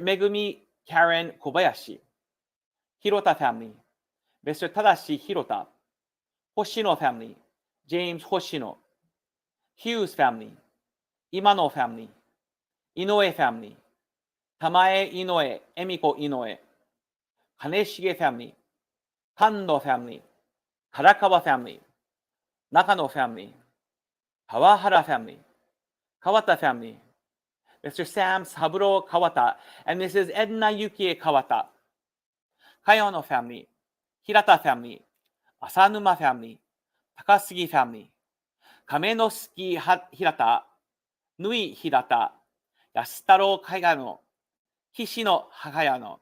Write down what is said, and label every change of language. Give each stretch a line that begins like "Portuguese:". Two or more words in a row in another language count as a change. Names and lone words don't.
English: Megumi Karen Kobayashi. Hirota family. Mr. Tadashi Hirota. Hoshino family. James Hoshino. Hughes family. Imano family. Inoue family. Tamae Inoue, Emiko Inoue. Kaneshige family. Kando family. Karakawa family. Nakano family. Kawahara family. Kawata family. Mr. Sam Saburo Kawata and Mrs. Edna Yukie Kawata. Kayono family. Hirata family. Asanuma family. Takasugi family. Kamenosuke Hirata. Nui Hirata. Yasutaro Kayano. Kishino Hakayano.